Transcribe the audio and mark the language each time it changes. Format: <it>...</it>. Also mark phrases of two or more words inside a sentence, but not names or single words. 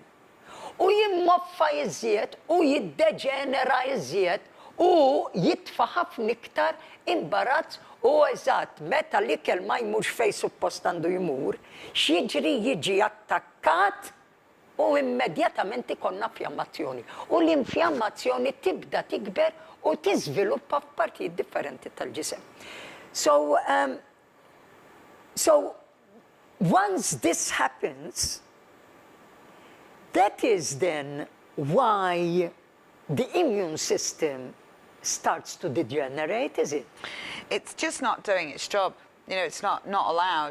<mt>U jimmoffa iżjed u jiddeġenera iżjed u jitfa' ħafna iktar imbarazz u eżatt meta l-ikel ma jmurx fejn suppost għandu jmur, x'jiġri jiġi attakkat u immedjatament ikonna infjammazzjoni. U l-infjammazzjoni tibda tikber u tiżviluppa f'partijiet differenti tal-ġisem.</mt> <en>So once this happens, that is then why the immune system starts to degenerate, is it? It's just not doing its job. You know, it's not allowed.</en>